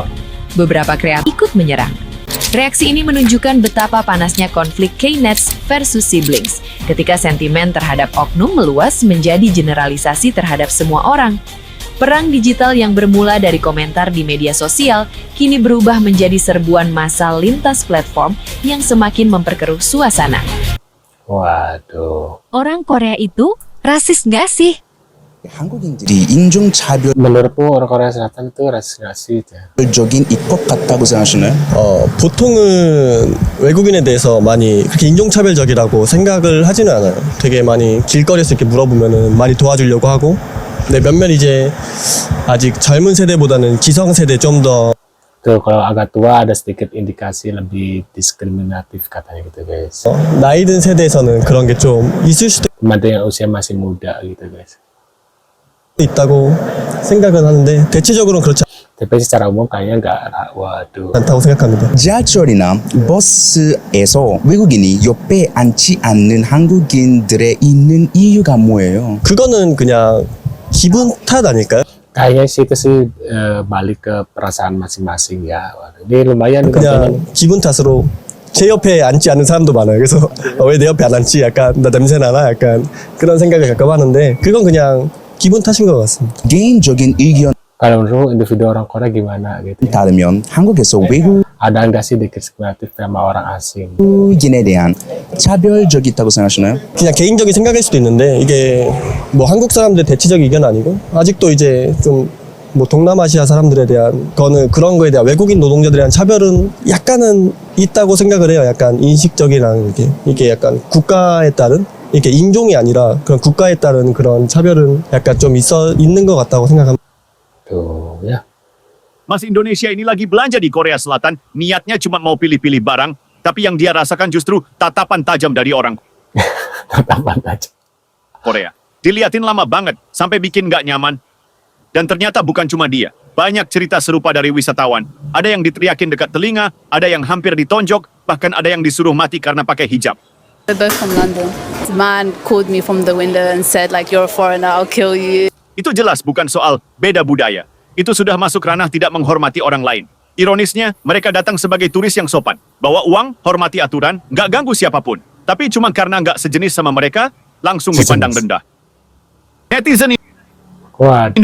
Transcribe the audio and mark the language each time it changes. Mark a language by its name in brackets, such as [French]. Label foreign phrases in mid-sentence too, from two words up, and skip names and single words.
[Indonesian] Beberapa kreator ikut menyerang. Reaksi ini menunjukkan betapa panasnya konflik Knets versus siblings, ketika sentimen terhadap oknum meluas menjadi generalisasi terhadap semua orang. Perang digital yang bermula dari komentar di media sosial, kini berubah menjadi serbuan massal lintas platform yang semakin memperkeruh suasana. Waduh. Orang Korea itu rasis nggak sih? [Korean] 한국인들이 인종차별적인 [Indonesian] Menurutmu orang Korea Selatan itu rasis nggak sih? [Korean] 입법 같다고 생각하시나요? 보통은 외국인에 대해서 많이 그렇게 인종차별적이라고 생각을 하지는 않아요. 되게 많이 길거리에서 이렇게 물어보면은 많이 도와주려고 하고, 근데 몇몇 이제 아직 젊은 세대보다는 기성세대 좀 더 [Indonesian] Tuh kalau agak tua ada sedikit indikasi lebih diskriminatif katanya gitu guys. [Korean] 나이 든 세대에서는 그런 게 좀 있을 수도 [Indonesian] Teman-teman yang usia masih muda gitu guys. [Korean] 있다고 생각은 하는데 대체적으로는 그렇지 [Indonesian] Tapi secara umum kayaknya nggak, waduh. [Korean] 않다고 생각합니다. 지하철이나 버스에서 외국인이 옆에 앉지 않는 한국인들의 있는 이유가 뭐예요? 그거는 그냥 기분 탓 아닐까요? [Indonesian] Kayaknya sih itu sih balik ke perasaan masing-masing ya. Waduh, ini lumayan [Korean] 그냥 기분 탓으로 제 옆에 앉지 않는 사람도 많아요. 그래서 왜 내 옆에 안 앉지? 약간 나 냄새 나나? 약간 그런 생각을 가끔 하는데 그건 그냥 기분 탓인 것 같습니다. 개인적인 의견 [Indonesian] Kalau menurut individu orang Korea gimana gitu ya? [Korean] 다르면 한국에서 [Indonesian] Ada nggak sih diskriminatif sama orang asing? [Korean] 외국인에 대한 차별적이 있다고 생각하시나요? 그냥 개인적인 생각일 수도 있는데 이게 뭐 한국 사람들의 대체적 의견 아니고 아직도 이제 좀 뭐 동남아시아 사람들에 대한 그런 거에 대한 외국인 노동자들에 대한 차별은 약간은 있다고 생각을 해요. 약간 인식적이랑 이게 약간 국가에 따른 이게 인종이 아니라 그런 국가에 따른 그런 차별은 약간 좀 있는 것 같다고 생각합니다. [Indonesian] Tuh ya. Mas Indonesia ini lagi belanja di Korea Selatan, niatnya cuma mau pilih-pilih barang, tapi yang dia rasakan justru tatapan tajam dari orang Tatapan aja. Korea. Diliatin lama banget, sampai bikin nggak nyaman. Dan ternyata bukan cuma dia. Banyak cerita serupa dari wisatawan. Ada yang diteriakin dekat telinga, ada yang hampir ditonjok, bahkan ada yang disuruh mati karena pakai hijab. [English] We're both from London. The man called me from the window and said like, "You're a foreigner, I'll kill you." [Indonesian] Itu jelas bukan soal beda budaya. Itu sudah masuk ranah tidak menghormati orang lain. Ironisnya, mereka datang sebagai turis yang sopan. Bawa uang, hormati aturan, nggak ganggu siapapun. Tapi cuma karena nggak sejenis sama mereka, langsung dipandang rendah. Netizen Waduh,